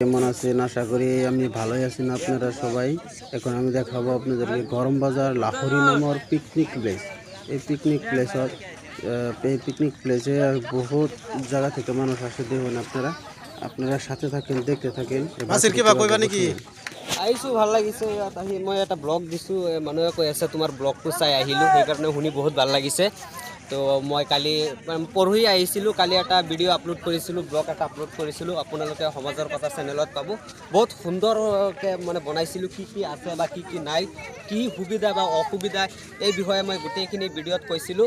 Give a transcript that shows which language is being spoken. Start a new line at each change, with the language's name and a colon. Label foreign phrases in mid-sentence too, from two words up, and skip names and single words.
Bangla: আছেন? আশা করি আমি ভালোই আছেন আপনারা সবাই। এখন আমি দেখাবো আপনাদেরকে গরম বাজার লাহোরি নামৰ পিকনিক প্লেস। এই পিকনিক প্লেসে বহুত জায়গা থেকে মানুষ আসে, দেখুন আপনারা সাথে থাকেন, দেখতে থাকেন।
Assamese: মাছের কিবা কইবা নেকি? আহিছোঁ, ভাল লাগিছে ইয়াত আহি। মই এটা ব্লগ দিছোঁ, মানুহে কৈ আছে তোমাৰ ব্লগটো চাই আহিলোঁ, সেইকাৰণে শুনি বহুত ভাল লাগিছে। তো মই কালি পৰহি আহিছিলোঁ, কালি এটা ভিডিঅ' আপলোড কৰিছিলোঁ, ব্লগ এটা আপলোড কৰিছিলোঁ, আপোনালোকে সমাজৰ কথা চেনেলত পাব। বহুত সুন্দৰকৈ মানে বনাইছিলোঁ, কি কি আছে বা কি কি নাই, কি সুবিধা বা অসুবিধা, এই বিষয়ে মই গোটেইখিনি ভিডিঅ'ত কৈছিলোঁ।